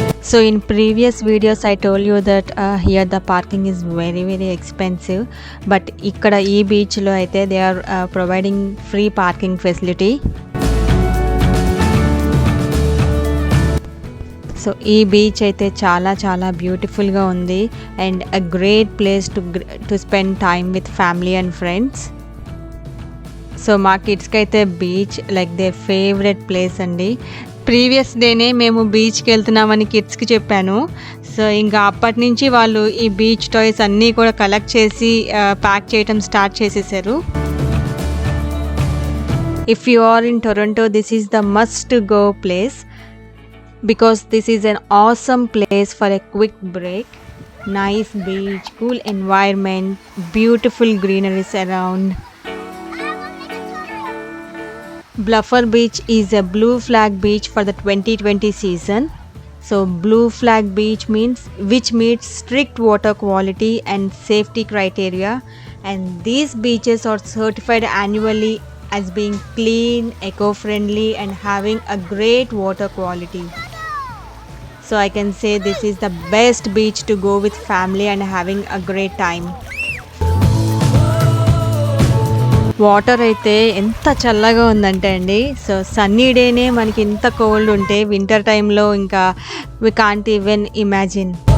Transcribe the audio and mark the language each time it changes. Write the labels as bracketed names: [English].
[English] So in previous videos I told you that here the parking is very expensive, but [Telugu] ikkada ee beach lo aithe [English] they are providing free parking facility. So [Telugu] ee beach aithe చాలా beautiful ga undi [English] and a great place to spend time with family and friends. [Telugu] So మా కిడ్స్కి అయితే beach [English] like the favourite place [Telugu] అండి. Previous డేనే మేము బీచ్కి వెళ్తున్నామని కిడ్స్కి చెప్పాను. సో ఇంకా అప్పటి నుంచి వాళ్ళు ఈ బీచ్ టాయ్స్ అన్నీ కూడా కలెక్ట్ చేసి ప్యాక్ చేయటం స్టార్ట్ చేసేసారు. [English] If you are in Toronto this is the must go place because this is an awesome place for a quick break. Nice beach, cool environment, beautiful greeneries around. Bluffer Beach is a blue flag beach for the 2020 season. So blue flag beach which meets strict water quality and safety criteria, and these beaches are certified annually as being clean, eco-friendly and having a great water quality. So I can say this is the best beach to go with family and having a great time. [Telugu] Water అయితే ఎంత చల్లగా ఉందంటే అండి, so Sunny డేనే మనకి ఇంత cold ఉంటే winter టైంలో ఇంకా [English] We can't even imagine.